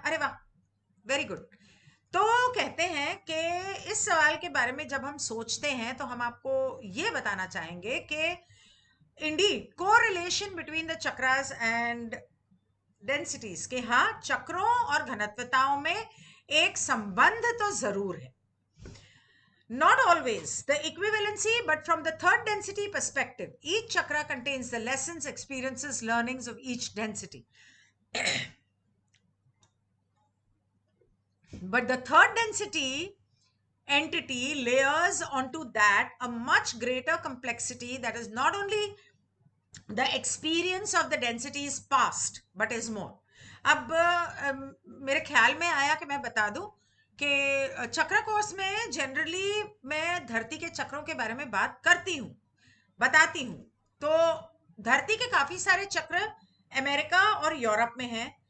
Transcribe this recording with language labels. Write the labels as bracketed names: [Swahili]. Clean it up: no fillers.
[Hindi] अरे वाह, [English] Very good. [Hindi] तो कहते हैं कि इस सवाल के बारे में जब हम सोचते हैं तो हम आपको ये बताना चाहेंगे कि [English] indeed correlation between the chakras and densities, [Hindi] के हाँ, चक्रों और घनत्वताओं में एक संबंध तो जरूर है। [English] Not always the equivalency, but from the third density perspective, each chakra contains the lessons, experiences, learnings of each density. But the third density entity layers onto that a much greater complexity that is not only the experience of the density is past but is more. [Hindi] अब मेरे ख्याल में आया कि मैं बता दूं कि चक्र कोर्स में जनरली मैं धरती के चक्रों के बारे में बात करती हूँ, बताती हूँ। तो धरती के काफी सारे चक्र अमेरिका और यूरोप में हैं।